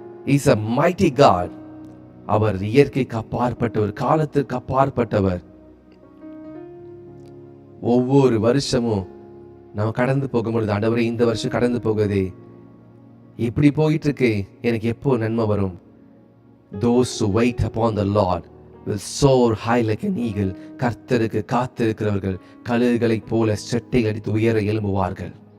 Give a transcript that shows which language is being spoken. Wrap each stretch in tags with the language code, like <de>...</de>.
<en>He is a mighty God.</en> <ta>அவர் இயற்கைக்கு அப்பாற்பட்டவர், காலத்திற்கு அப்பாற்பட்டவர். ஒவ்வொரு வருஷமும் நம்ம கடந்து போகும்பொழுது, ஆண்டவரே இந்த வருஷம் கடந்து போகுதே, இப்படி போயிட்டு இருக்கு, எனக்கு எப்போ நன்மை வரும்?</ta> <en>Those who wait upon the Lord will soar high like an eagle.</en> <ta>கர்த்தருக்கு காத்திருக்கிறவர்கள் கழுகுகளைப் போல செட்டை அடித்து உயர எழும்புவார்கள்.</ta>